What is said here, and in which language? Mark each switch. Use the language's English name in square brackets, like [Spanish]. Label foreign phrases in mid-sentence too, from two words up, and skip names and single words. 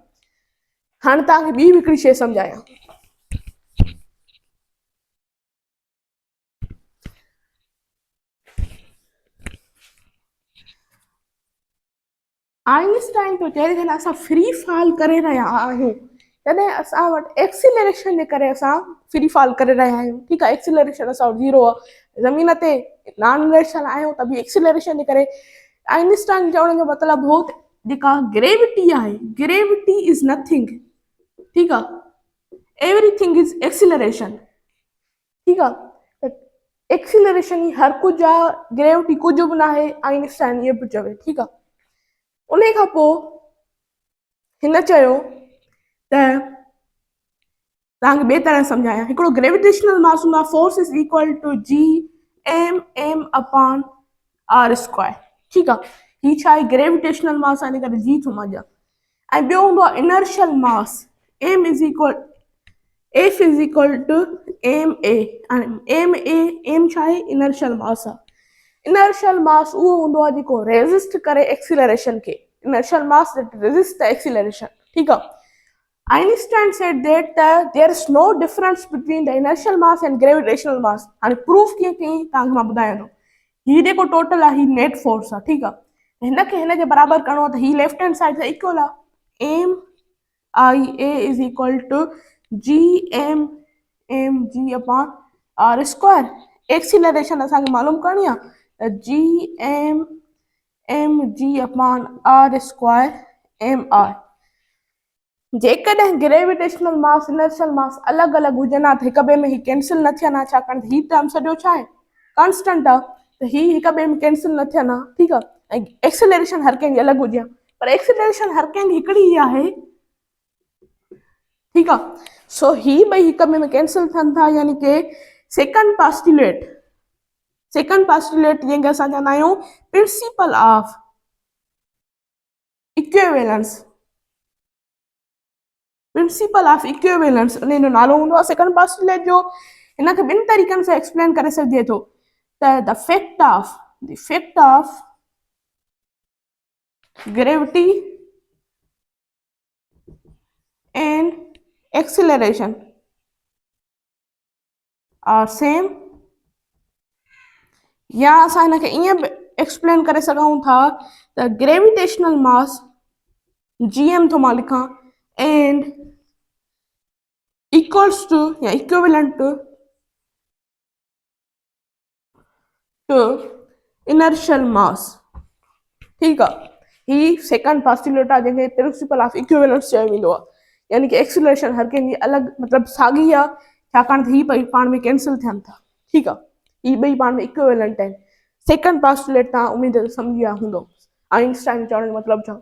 [Sindhi] हाणे तव्हांखे ॿी हिकिड़ी शइ सम्झायां। आइंस्टाइन पियो चए जॾहिं असां [English] free fall [Sindhi] करे रहिया आहियूं तॾहिं असां वटि एक्सीलरेशन जे करे असां [English] free fall [Sindhi] करे रहिया आहियूं, ठीकु आहे। एक्सीलरेशन असां वटि ज़ीरो आहे, ज़मीन ते [English] non inertial [Sindhi] आहियूं त बि एक्सीलरेशन जे करे। आइंस्टाइन चवण जो मतिलबु हो जेका ग्रेविटी आहे, [English] gravity is nothing, [Sindhi] ठीकु आहे। [English] everything is acceleration, [Sindhi] ठीकु आहे। त एक्सीलरेशन ई हर कुझु आहे, ग्रेविटी कुझु बि न आहे, आइंस्टाइन इहो पियो चवे, ठीकु आहे। उन खां पोइ हिन चयो त तव्हांखे ॿिए तरह सम्झायां। हिकिड़ो [English] gravitational mass [Sindhi] हूंदो आहे, [English] force is equal to G M M upon R square, [Sindhi] ठीकु आहे। हीअ छा आहे, [English] gravitational mass [Sindhi] आहे, इन करे जी थो मञा। ऐं ॿियो हूंदो आहे [English] inertial mass, m is equal F is equal to m a. [Sindhi] एम ए एम छा आहे, [English] inertial mass [Sindhi] आहे। [English] inertial mass [Sindhi] उहो हूंदो आहे जेको रेज़िस्ट करे एक्सीलरेशन खे, [English] inertial mass that resist the acceleration, [Sindhi] ठीकु आहे। [English] Einstein said that there is no difference between the inertial mass and gravitational mass. [Sindhi] हाणे प्रूफ कीअं कई तव्हांखे मां ॿुधायां थो। हीउ जेको टोटल आहे हीउ [English] net force [Sindhi] आहे, ठीकु आहे। हिनखे हिन जे बराबरि करिणो आहे त हीउ [English] left hand side [Sindhi] सां इक्वल आहे, [English] m i a is equal to G M M G upon R square. [Sindhi] एक्सीलरेशन असांखे मालूम करणी आहे त [English] G M G upon R square M R. [Sindhi] जेकॾहिं [English] gravitational mass inertial mass [Sindhi] अलॻि अलॻि हुजनि हा त हिक ॿिए में ही कैंसिल न थियनि हा, छाकाणि त हीउ टर्म सॼो छा आहे, कॉन्स्टेंट आहे, त हीउ हिक ॿिए में कैंसिल न थियनि हा, ठीकु आहे। ऐं एक्सीलरेशन हर कंहिंजी अलॻि हुजे हा, पर एक्सीलरेशन हर कंहिंजी हिकिड़ी ई आहे, ठीकु आहे। सो ही ॿई हिक ॿिए में कैंसिल थियनि था, यानी कि [English] second postulate [Sindhi] जंहिंखे असां चवंदा आहियूं [English] principle of equivalence, principle of equivalence [Sindhi] इन जो नालो हूंदो आहे [English] second postulate [Sindhi] जो। हिनखे ॿिनि तरीक़नि सां एक्सप्लेन करे सघिजे थो त [English] the fact of gravity and acceleration are same, [Sindhi] या असां हिनखे ईअं एक्सप्लेन करे सघूं था त [English] gravitational mass [Sindhi] जी एम थो मां लिखां [English] and equals to [Sindhi] या [English] equivalent to inertial mass, [Sindhi] ठीकु आहे। ही [English] second postulate [Sindhi] आहे जंहिंखे [English] principle of equivalence [Sindhi] चयो वेंदो आहे, यानी कि एक्सीलरेशन हर कंहिंजी अलॻि मतिलबु साॻी आहे, छाकाणि त ही ॿई पाण में कैंसिल थियनि था, ठीकु आहे। ही ॿई पाण में इक्विवेलेंट आहिनि। [English] second postulate [Sindhi] तव्हां उमेद सम्झी विया हूंदो, आइंस्टाइन चवण जो मतिलबु छा।